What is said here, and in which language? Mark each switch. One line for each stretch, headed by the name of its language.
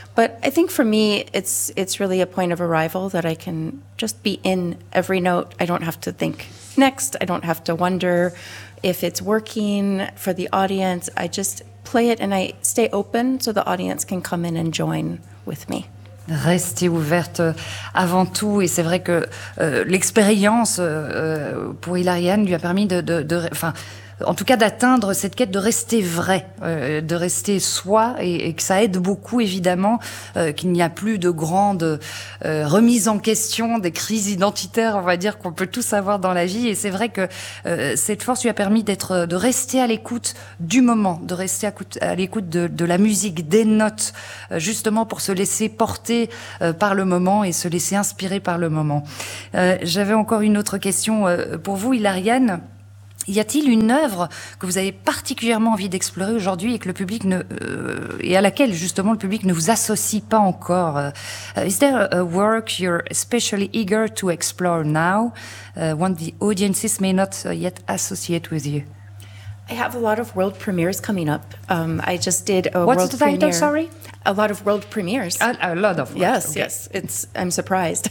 English: But I think for me, it's really a point of arrival that I can just be in every note. I don't have to think next. I don't have to wonder if it's working for the audience. I just play it and I stay open so the audience can come in and join with me.
French: Rester ouverte avant tout, et c'est vrai que l'expérience pour Hilarianne lui a permis d'atteindre cette quête de rester vrai, de rester soi, et que ça aide beaucoup évidemment qu'il n'y a plus de grandes remises en question, des crises identitaires, on va dire, qu'on peut tous avoir dans la vie. Et c'est vrai que cette force lui a permis de rester à l'écoute du moment, de rester à l'écoute de la musique, des notes, justement pour se laisser porter par le moment et se laisser inspirer par le moment. J'avais encore une autre question pour vous, Hilarianne. Y a-t-il une œuvre que vous avez particulièrement envie d'explorer aujourd'hui et que le public et à laquelle justement le public ne vous associe pas encore?
English: Is there a work you're especially eager to explore now, one the audiences may not yet associate with you? I have a lot of world premieres coming up. I just did a What's world the title, premiere. Sorry? A lot of world premieres. A lot of. Yes, okay. Yes. I'm surprised.